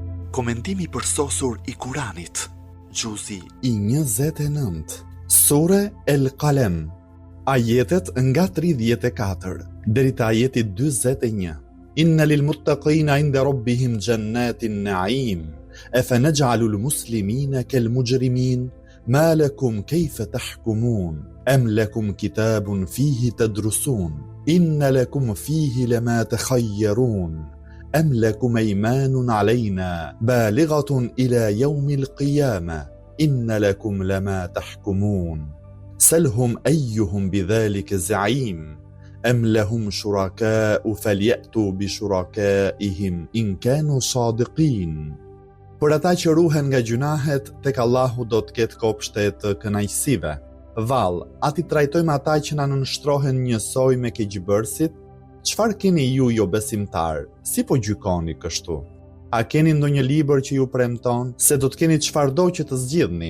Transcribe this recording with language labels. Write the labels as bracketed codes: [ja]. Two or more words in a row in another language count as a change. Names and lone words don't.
[sq] Komentimi përsosur I Kuranit, Gjuzi I 29, Sure El Qalem, ajetet nga 34 deri te ajeti 41. [ar] إن للمتقين عند ربهم جنات النعيم، أفنجعل المسلمين كالمجرمين، ما لكم كيف تحكمون، أم لكم كتاب فيه تدرسون، إن لكم فيه لما تخيرون، أم لكم أيمان علينا بالغة إلى يوم القيامة، إن لكم لما تحكمون. سلهم أيهم بذلك زعيم أم لهم شركاء فليأتوا بشركائهم إن كانوا صادقين. [sq] Për ata që ruhen nga gjunahet, tek Allahu do të ketë kopshte të kënaqësive. Vallë, a ti trajtojmë ata që na nënshtrohen njësoj me keqbërësit? Çfarë keni ju jo besimtar? Si po gjykoni kështu? A keni ndonjë libër që ju premton se do të keni çfarëdo që të zgjidhni?